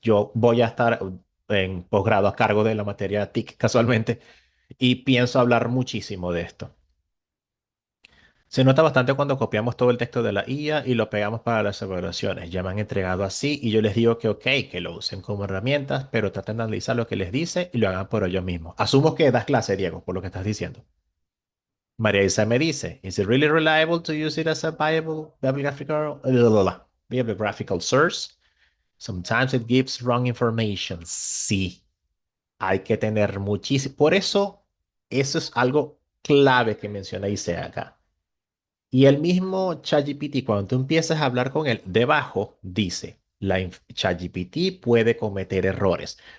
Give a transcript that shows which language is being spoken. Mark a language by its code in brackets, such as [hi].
[es] Yo voy a estar en posgrado a cargo de la materia TIC casualmente y pienso hablar muchísimo de esto. Se nota bastante cuando copiamos todo el texto de la IA y lo pegamos para las evaluaciones. Ya me han entregado así y yo les digo que ok, que lo usen como herramientas, pero traten de analizar lo que les dice y lo hagan por ellos mismos. Asumo que das clase, Diego, por lo que estás diciendo. María Isa me dice, [en] ¿Is it really reliable to use it as a viable bibliographical source? Sometimes it gives wrong information. [es] Sí, hay que tener muchísimo. Por eso, eso es algo clave que menciona Isa acá. Y el mismo ChatGPT, cuando tú empiezas a hablar con él, debajo dice, ChatGPT puede cometer errores.